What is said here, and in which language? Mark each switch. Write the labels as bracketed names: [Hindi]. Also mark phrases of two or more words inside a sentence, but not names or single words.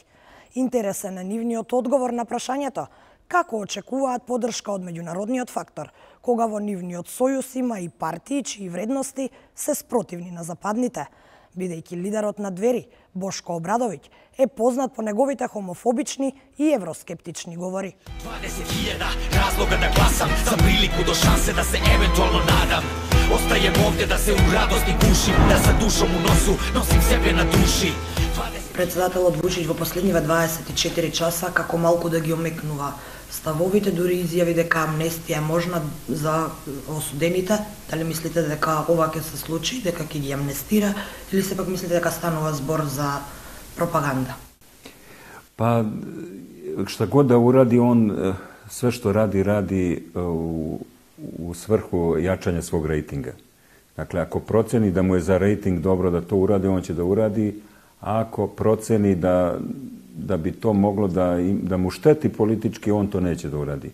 [Macedonian] Интересен е нивниот одговор на прашањето како очекуваат поддршка од меѓународниот фактор, кога во нивниот сојуз има и партии чии вредности се спротивни на западните. Бидејќи лидерот на Двери, Бошко Обрадовиќ, е познат по неговите хомофобични и евроскептични говори. [Serbian] 20.000 разлога да гласам, за прилику до шансе да се евентуално надам. Остаjem ovdje da se u radosti gušim, da sa dušom u nosu nosim sebe na duši. [Macedonian] Председателот Вучиќ во последниве 24 часа како малку да ги омекнува ставовите, дури изјави дека амнестија е можна за осудените. Дали мислите дека ова ќе се случи, дека ќе ги амнестира, или сепак мислите дека станува збор за пропаганда? [Serbian] Pa šta god da uradi, on sve što radi u svrhu jačanja svog rejtinga. Dakle, ako proceni da mu je za rejting dobro da to uradi, on će da uradi. A ako proceni da bi to moglo da mu šteti politički, on to neće da uradi.